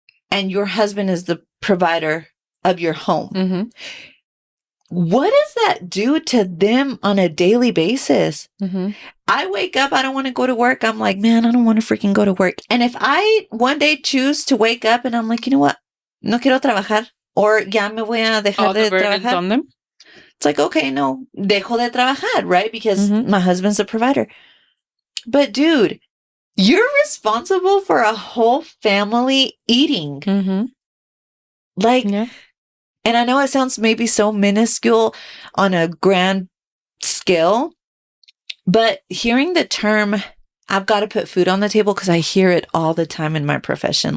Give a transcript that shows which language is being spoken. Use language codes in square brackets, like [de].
[en] And your husband is the provider of your home. What does that do to them on a daily basis? I wake up, I don't want to go to work. I'm like, man, I don't want to freaking go to work. And if I one day choose to wake up and I'm like, you know what? [es] No quiero trabajar. Or ya me voy a dejar de trabajar. [en] On them? It's like, okay, no, [es] dejo de trabajar, [en] right? Because my husband's the provider. But dude, you're responsible for a whole family eating. Like, Yeah. and I know it sounds maybe so minuscule on a grand scale, but hearing the term, I've got to put food on the table, because I hear it all the time in my profession.